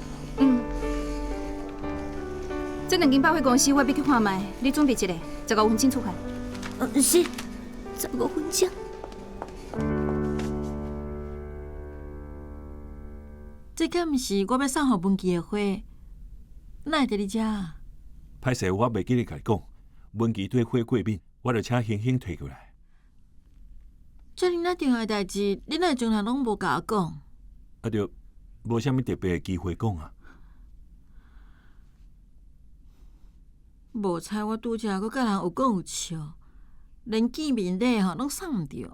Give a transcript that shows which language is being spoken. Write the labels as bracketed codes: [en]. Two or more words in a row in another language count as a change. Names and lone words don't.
[nan] 这两间百货公司我要去看卖，你准备一个，15分钟出发。是，15分钟。这敢毋是我要送互文琪的花？哪会伫你遮啊？歹势，我袂记得甲你讲，文琪对花过敏，我就请兴兴摕过来。遮尔那重要的代志，你哪会从来拢无甲我讲？啊着，无啥物特别的机会讲啊。无猜我拄则佮甲人有讲有笑，连见面礼吼拢送毋着。